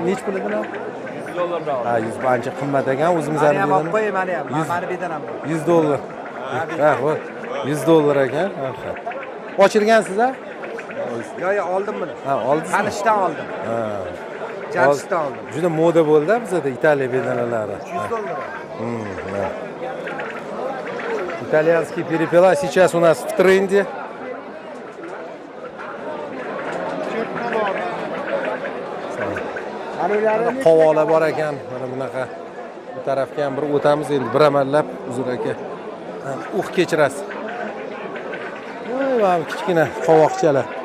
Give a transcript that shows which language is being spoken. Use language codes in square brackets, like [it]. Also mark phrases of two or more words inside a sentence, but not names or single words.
[uz] Nech pul ekan? 100 dollar. Ha, 100 ancha qimmat ekan. O'zimizning bedana. Mana ham, mani bedanam. 100 dollar. Ha, xo'p. 100 dollar ekan. Ha. Ochirgansiz a? Yo'q, oldim buni. Ha, oldingiz. Qanishdan oldim. Ha. Jarishdan oldim. Juda moda bo'ldi bizda Italiya bedanalari. 100 dollar. [ru] Да. Итальянский перепела сейчас у нас в тренде. [uz] Qovola bor ekan. Mana bunaqa. Bu tarafga ham bir o'tamiz endi bir amallab Uzr aka. Kechirasiz. Voy, mana kichkina qovoqchalar.